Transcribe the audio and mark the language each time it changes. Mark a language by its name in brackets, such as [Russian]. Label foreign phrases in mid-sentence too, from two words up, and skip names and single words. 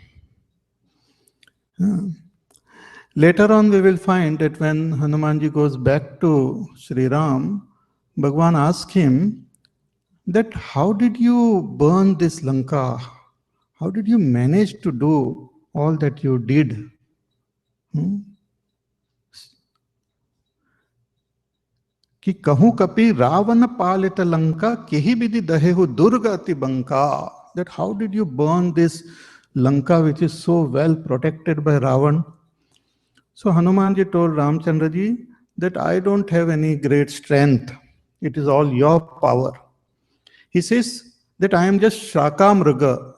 [English] Later on, we will find that when Hanumanji goes back to Sri Ram, Bhagwan asked him that how did you burn this Lanka? How did you manage to do all that you did? [Awadhi] कि कहूं कपि रावण पालित लंका केहि विधि दहेहु दुर्ग अति बंका. [English] That how did you burn this Lanka which is so well protected by Ravan? So Hanumanji told Ramchandraji that I don't have any great strength. It is all your power. He says that I am just Shakamraga.